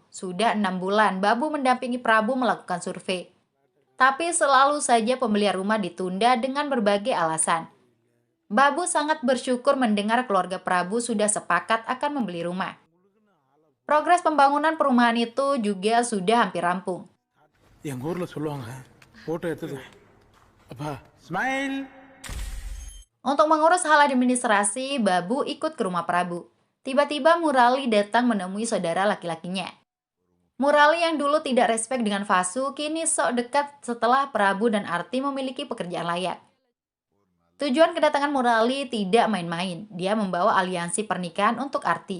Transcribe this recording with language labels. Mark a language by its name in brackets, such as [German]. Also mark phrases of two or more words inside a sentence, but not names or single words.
[Indonesian] Sudah 6 bulan, Babu mendampingi Prabu melakukan survei. Tapi selalu saja pembelian rumah ditunda dengan berbagai alasan. Babu sangat bersyukur mendengar keluarga Prabu sudah sepakat akan membeli rumah. Progres pembangunan perumahan itu juga sudah hampir rampung. [Tamil] எங்க ஊர்ல சொல்லுவாங்க போட்டோ எடுத்தது அப்பா ஸ்மைல். [Indonesian] Untuk mengurus hal administrasi, Babu ikut ke rumah Prabu. Tiba-tiba Murali datang menemui saudara laki-lakinya. Murali yang dulu tidak respek dengan Vasu, kini sok dekat setelah Prabu dan Arti memiliki pekerjaan layak. Tujuan kedatangan Murali tidak main-main. Dia membawa aliansi pernikahan untuk Arti.